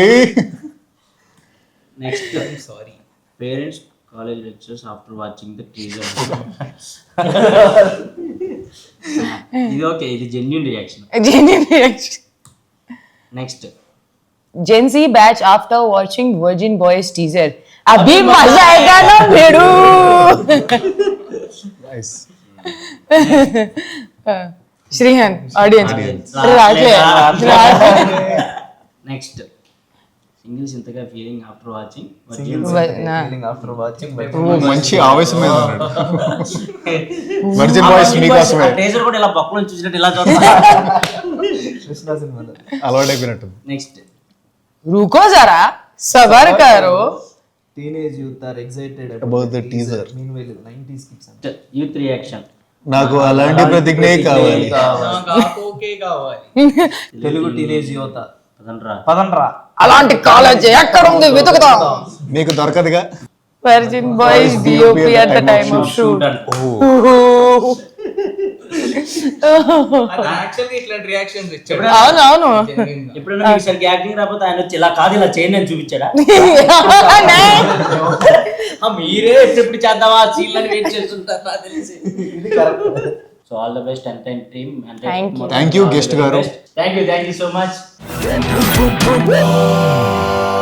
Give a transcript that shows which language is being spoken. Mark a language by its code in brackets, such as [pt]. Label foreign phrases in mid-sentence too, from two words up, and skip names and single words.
[en] Next sorry parents college lectures after watching the teaser. [te] ఇది ఓకే, ఇది [en] genuine reaction. [te] నెక్స్ట్ [en] Gen Z batch after watching Virgin Boys teaser. [hi] अभी मजा आएगा ना भेड़ू. श्रीहन audience. [en] Next singles ఇంతగా feeling after watching after watching [te] మంచి ఆవేశం మీద ఉన్నాడు. వర్జిన్ బాయ్స్ మీకోసమే. టీజర్ కూడా ఇలా పక్కన చూసినట్టు ఇలా చూస్తా. కృష్ణ సినిమాలో అలవాటు అయిపోయినట్టు. నెక్స్ట్ [hi] रुको जरा सबर करो. [en] teenage youth are excited About the teaser. meanwhile 90s kids youth reaction. [te] నాకు అలాంటి ప్రతిజ్ఞే కావాలి. ఓకే కావాలి. తెలుగు టీనేజ్ యువత పదండ్రా. అలాంటి కాలేజ్ ఎక్కడ ఉంది వెతుకుతాం. మీకు దొరకదుగా. [en] వర్జిన్ బాయ్స్ DOP at the time of shoot. [te] యాక్చువల్గా ఇట్లాంటి రియాక్షన్స్ ఇచ్చాడు. అవునవును. ఎప్పుడైనా మీకు సరిగ్గా యాక్టింగ్ రాకపోతే ఆయన వచ్చి ఇలా కాదు ఇలా చేయండి అని చూపించాడా? మీరే ఎప్పుడు చేద్దామా సీన్లని వెయిట్ చేస్తుంటారు నాకు తెలిసి. [en] So all the best ఎంటైన్ team. Thank you. Thank you guest గారు. Thank you so much.